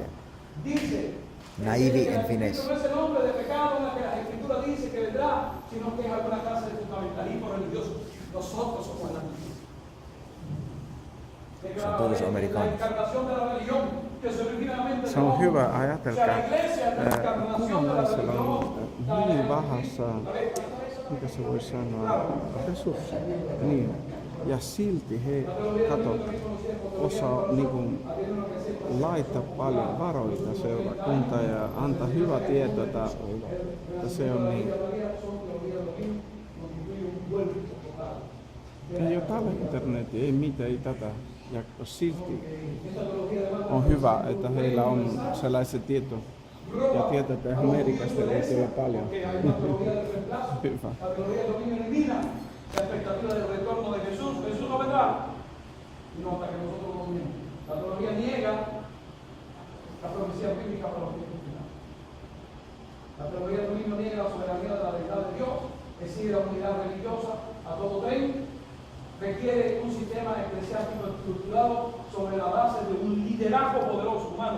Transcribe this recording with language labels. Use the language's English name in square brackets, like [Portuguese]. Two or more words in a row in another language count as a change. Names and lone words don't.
[Spanish] Dice, Naive en finés. no es el hombre de pecado en la que la escritura dice que vendrá, sino que es alguna clase de fundamentalismo religioso. Nosotros somos el anticristo. Son todos americanos. La encarnación de la religión, que se originalmente [Finnish] Se on hyvä ajatella, kunnallisella on hyvin vähässä, mikä se voi sanoa, resursseja. Niin. Ja silti he, osaa niin laittaa paljon varoita seurakuntaan ja antaa hyvää tietoa, että se on niin. Ei ole tällä internetin, ei mitään, ei tätä. Ja silti on hyvä, että heillä on sellaisia tietoja. Ja tietää, että Amerikasta löytyy olla paljon. Hyvä. [Spanish] La expectativa del retorno de Jesús. Jesús no vendrá, sino hasta que nosotros lo dominemos. La teología niega la profecía bíblica para los tiempos finales. La teología del dominio niega la soberanía de la deidad de Dios, exige la unidad religiosa a todo tren, requiere un sistema eclesiástico estructurado sobre la base de un liderazgo poderoso humano.